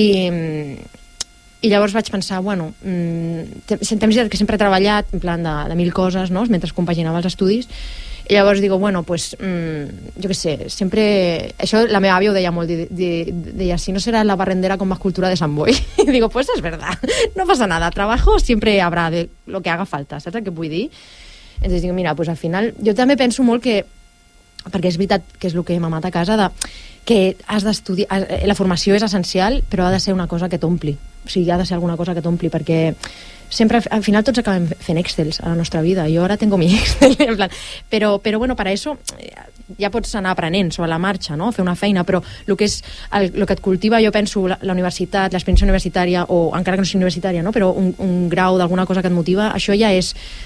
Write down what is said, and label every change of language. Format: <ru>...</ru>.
<ca>I llavors vaig pensar, bueno, temps que sempre he treballat, en plan de mil coses, no?, mentre compaginava els estudis, i llavors digo, bueno, pues, jo què sé, sempre, això la meva àvia ho deia molt, deia, si no serà</ca> <es>la barrendera con más cultura de Sant Boi. I digo, pues es verdad, no pasa nada, trabajo siempre habrá de lo que haga falta,</es> <ca>saps el que vull dir?</ca> <es>Entonces digo, mira, pues al final,</es> <ca>jo també penso molt que, perquè és veritat que és el que m'ha matat a casa, que has d'estudiar, la formació és essencial, però ha de ser una cosa que t'ompli, o sigui, ha de ser alguna cosa que t'ompli, perquè sempre, al final tots acabem fent excels a la nostra vida, jo ara</ca> <es>tengo mi excel,</es> <ca>en plan, però bueno, per això ja pots anar aprenent sobre la marxa, no?, fer una feina, però el que és el que et cultiva, jo penso, la universitat, l'experiència universitària, o encara que no sigui universitària, no?, però un grau d'alguna cosa que et motiva, això ja és...</ca>